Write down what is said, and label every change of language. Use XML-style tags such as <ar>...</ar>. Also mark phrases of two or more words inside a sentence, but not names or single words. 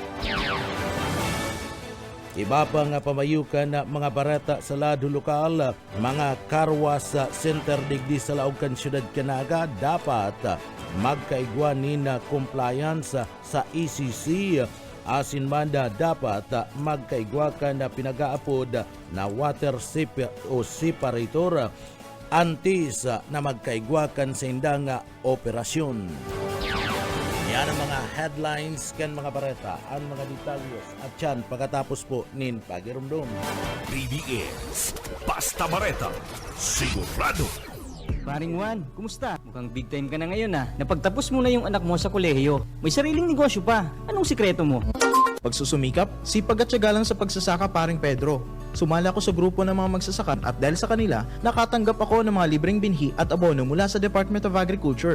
<bik>Iba pa nga pamayukan na mga barata sa lado lokal, mga karwas center digdi sa laog kan Siyudad Canaga dapat magkaigwan na compliance sa ECC asin manda dapat magkaigwa ka na pinagaapod na water separator antes na magkaigwakan sa indang operasyon. Yan ang mga headlines kan mga bareta, ang mga detalyos at yan pagkatapos po nin pagirumdum. BBS. Basta Bareta. Sigurado.</bik> <tl>Paring Juan, kumusta? Mukhang</tl> <en>big time</en> <tl>ka na ngayon ah. Napagtapos mo na yung anak mo sa kolehiyo. May sariling negosyo pa. Anong sikreto mo? Pagsusumikap, sipag at tiyaga lang sa pagsasaka, paring Pedro. Sumali ako sa grupo ng mga magsasaka at dahil sa kanila, nakatanggap ako ng mga libreng binhi at abono mula sa Department of Agriculture.</tl>